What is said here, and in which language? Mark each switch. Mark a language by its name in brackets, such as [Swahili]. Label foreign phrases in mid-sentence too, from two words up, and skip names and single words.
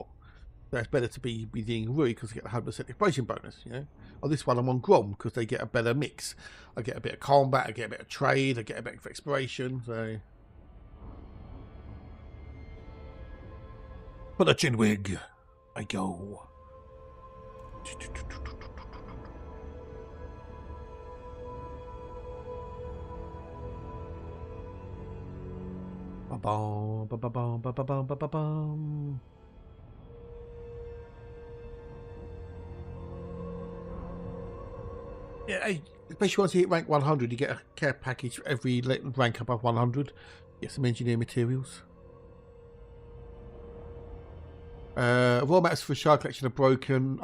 [English] So it's better to be with Ying or Rui because I get a 100% exploration bonus, On this one, I'm on Grom because they get a better mix. I get a bit of combat, I get a bit of trade, I get a bit of exploration, so... For the chinwig, I go. Ba-bum, ba-ba-bum, ba-ba-bum, ba-ba-bum. Yeah, especially once you hit rank 100, you get a care package for every rank above 100. Get some engineer materials. Raw mats for shard collection are broken.